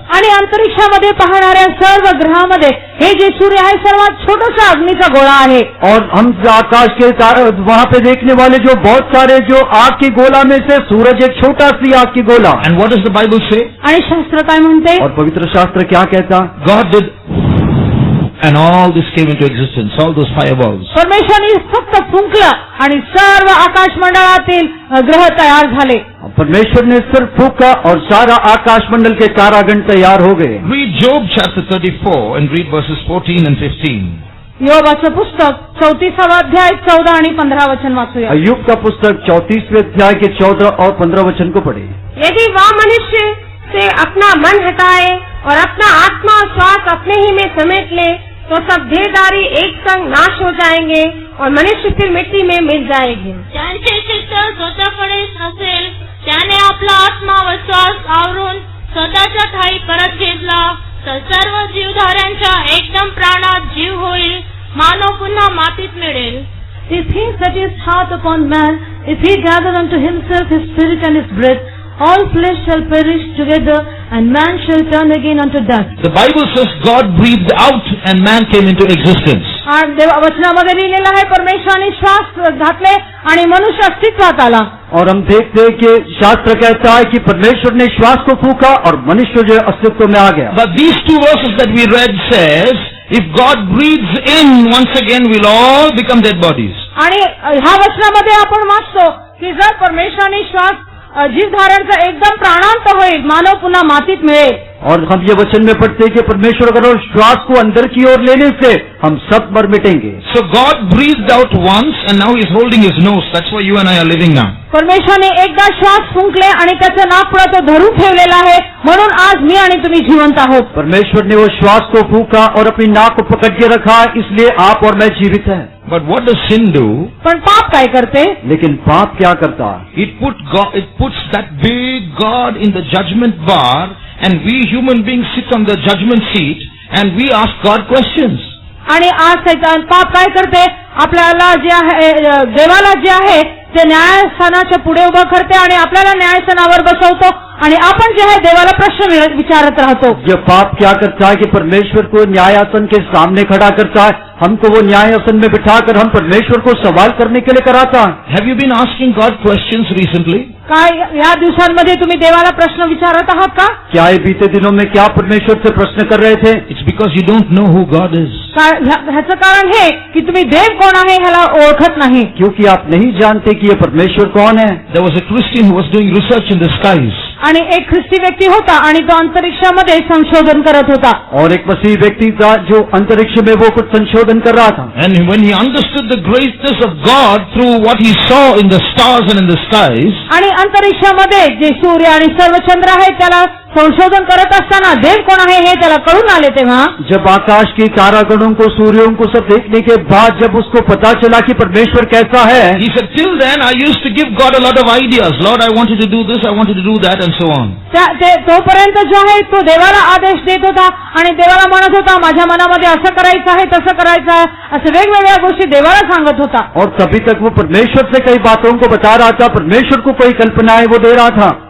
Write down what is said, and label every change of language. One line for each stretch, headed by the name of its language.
Marathi: आणि अंतरिक्षामध्ये पाहणाऱ्या सर्व ग्रहामध्ये हे जे सूर्य आहे सर्वात छोटासा अग्नीचा गोळा आहे.
Hindi: और हम आकाश के वहाँ पे देखने वाले जो बहुत सारे जो आग की गोला में से सूरज एक छोटा सी आग की गोला.
English: And what does the Bible say?
Marathi: आणि शास्त्र काय म्हणते?
Hindi: और पवित्र शास्त्र क्या कहता?
English: God did, and all this came into existence, all those fireballs.
Marathi: परमेश्वराने फक्त फुंकलं आणि सर्व आकाश मंडळातील ग्रह तयार झाले.
Hindi: परमेश्वर ने सिर्फ फूका और सारा आकाश मंडल के तारागण तैयार हो गए.
English: Read Job chapter 34 and read verses 14 and 15.
Marathi: योबाचं पुस्तक 34वा अध्याय 14 आणि 15 वचन वाचूया.
Hindi: अय्यूब का पुस्तक 34वें अध्याय के 14 और 15 वचन को पढ़े. यदि वह मनुष्य से अपना मन हटाए और अपना आत्मा और श्वास अपने ही में समेट ले, तो सब देहधारी एक संग नाश हो जाएंगे और मनुष्य फिर मिट्टी में मिल जाएंगे.
Marathi: ज्यांचे चित्त स्वतःकडेच असेल, त्याने आपला आत्मा व श्वास आवरून स्वतःच्या ठाई परत घेतला, तर सर्व जीवधाऱ्यांच्या एकदम प्राणात जीव होईल, मानव पुन्हा मातीत मिळेल.
English: If he set his heart upon man, if he gather unto himself his spirit and his breath, all flesh shall perish together, and man shall turn again unto dust. The Bible says God breathed out and man came into existence.
Marathi: आणि वचनामध्ये लिहिलेलं आहे परमेश्वराने श्वास घातले आणि मनुष्य अस्तित्वात आला.
Hindi: और हम देखते हैं कि शास्त्र कहता है कि परमेश्वर ने श्वास को फूका और मनुष्य जो अस्तित्व में आ गया.
English: But these two verses that we read says, if God breathes in once again, we'll all become dead bodies.
Marathi: आणि ह्या वचनामध्ये आपण वाचतो की जर परमेश्वराने श्वास जीव धारणचा एकदम प्राणांत होईल, मानव पुन्हा मातीत मिळेल.
Hindi: और हम ये वचन में पढ़ते हैं कि परमेश्वर अगर श्वास को अंदर की ओर लेने से हम सब मर मिटेंगे.
English: So God breathed out once and now He's holding His nose. That's why you and I are living now.
Marathi: परमेश्वराने एकदा श्वास फुंकले आणि त्याचं नाक पुढे तो धरून ठेवलेला आहे, म्हणून आज मी आणि तुम्ही जिवंत आहोत.
Hindi: परमेश्वर ने वो श्वास को फूका और अपनी नाक को पकड़ के रखा, इसलिए आप और मैं जीवित हैं.
English: But what does sin do?
Marathi: पण पाप काय करते?
Hindi: लेकिन पाप क्या करता?
English: It puts that big God in the judgment bar, and we human beings sit on the judgment seat and we ask God questions.
Marathi: आणि आज सैतान पाप काय करते? आपल्याला जे आहे देवाला जे आहे ते न्यायस्थानाच्या पुढे उभं करते आणि आपल्याला न्यायस्थानावर बसवतो आणि आपण जे आहे देवाला प्रश्न विचारत राहतो.
Hindi: ये पाप क्या करता है कि परमेश्वर को न्यायासन के सामने खड़ा करता है, हमको वो न्यायासन में बिठाकर हम परमेश्वर को सवाल करने के लिए कराता है.
English: Have you been asking God questions recently?
Marathi: काय या दिवसांमध्ये तुम्ही देवाला प्रश्न विचारत आहात का?
Hindi: क्या ये बीते दिनों में क्या परमेश्वर से प्रश्न कर रहे थे?
English: It's because you don't know who God is.
Marathi: ह्याचं कारण हे की तुम्ही देव कोण आहे ह्याला ओळखत नाही.
Hindi: क्योंकि आप नहीं जानते कि ये परमेश्वर कौन है.
English: There was a Christian who was doing research in the skies.
Marathi: आणि एक ख्रिस्ती व्यक्ती होता आणि तो अंतरिक्षामध्ये संशोधन करत होता.
Hindi: और एक मसीह व्यक्ति था जो अंतरिक्ष में वो कुछ संशोधन कर रहा था.
English: And when he understood the greatness of God through what he saw in the stars and in the skies,
Marathi: आणि अंतरिक्षामध्ये जे सूर्य आणि सर्व चंद्र आहेत त्याला संशोधन करत असताना देव कोण आहे हे त्याला कळून आले तेव्हा
Hindi: जब आकाश की तारागणों को, सूर्यों को सब देखने के बाद जब उसको पता चला कि परमेश्वर कैसा है,
English: He said, till then I used to give God a lot of ideas. Lord, I want you to do this, I want you to do that, and so on.
Marathi: तोपर्यंत जो आहे तो देवाला आदेश देत होता आणि देवाला म्हणत होता माझ्या मनामध्ये असं करायचं आहे तसं करायचं आहे असं वेगवेगळ्या गोष्टी देवाला सांगत होता.
Hindi: और तभी तक वो परमेश्वर से कई बातों को बता रहा था, परमेश्वर को कई कल्पनाएं वो दे रहा था.